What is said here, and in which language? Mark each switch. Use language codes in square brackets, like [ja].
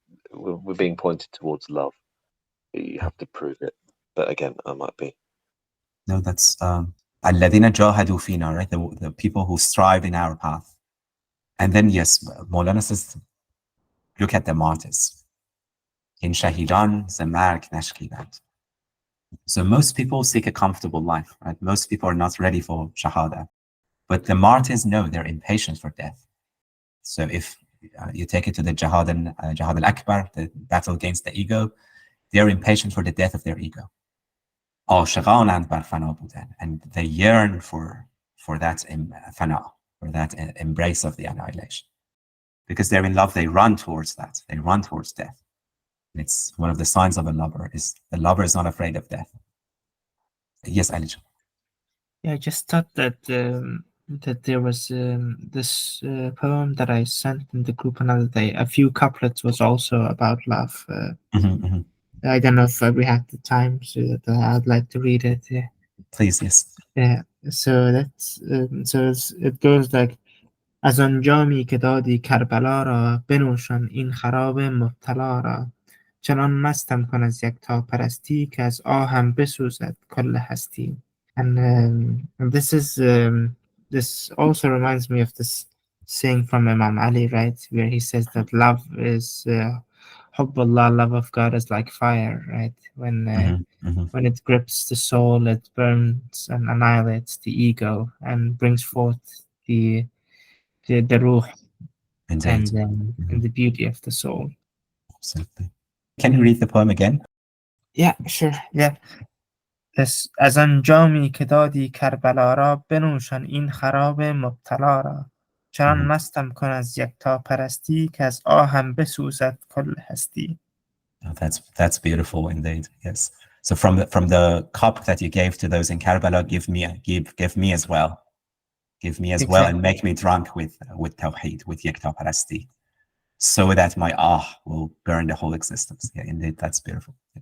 [en] We're being pointed towards love. You have to prove it. But again, I might be. No, that's [ar] الَّذِينَ جَاهَدُوا فِينَا, [en] right? The people who strive in our path. And then, yes, Maulana says, look at the martyrs. In [fa] شهیدان ز مرگ نشکیبند. [en] So most people seek a comfortable life, right? Most people are not ready for shahada. But the martyrs know they're impatient for death. So if you take it to the Jihad al-Akbar, the battle against the ego, they're impatient for the death of their ego. [fa] عاشقانند بر فنا بودن, [en] and they yearn for that fana, for that embrace of the annihilation. Because they're in love, they run towards that. They run towards death. And it's one of the signs of a lover, is the lover is not afraid of death. Yes, Ali. Yeah, I just thought that that there was this poem that I sent in the group another day. A few couplets was also about love. I don't know if we have the time, so I'd like to read it. Yeah. Please, yes. Yeah. So that's it goes like, [fa] از آن جامی که دادی کربلا را، بنوشان این خراب مبتلا را. چنان مستم کن از یکتا پرستی، که از آهم بسوزد کل هستی. [en] And this also reminds me of this saying from Imam Ali, right, where he says that love is Hubbullah, love of God is like fire, right? When it grips the soul, it burns and annihilates the ego and brings forth the ruh and the beauty of the soul. Absolutely. Can you read the poem again? Yeah, sure. Yeah. [fa] از آن جامی که دادی کربلا را، بنوشان این خراب مبتلا را. چنان مستم کن از یکتا پرستی، که از آهم بسوزد کل هستی. [en] That's beautiful indeed. Yes. So from the cup that you gave to those in Karbala, give me as well. Give me as well, and make me drunk with Tawheed, with Yekta Parasti, so that my will burn the whole existence. Yeah, indeed, that's beautiful.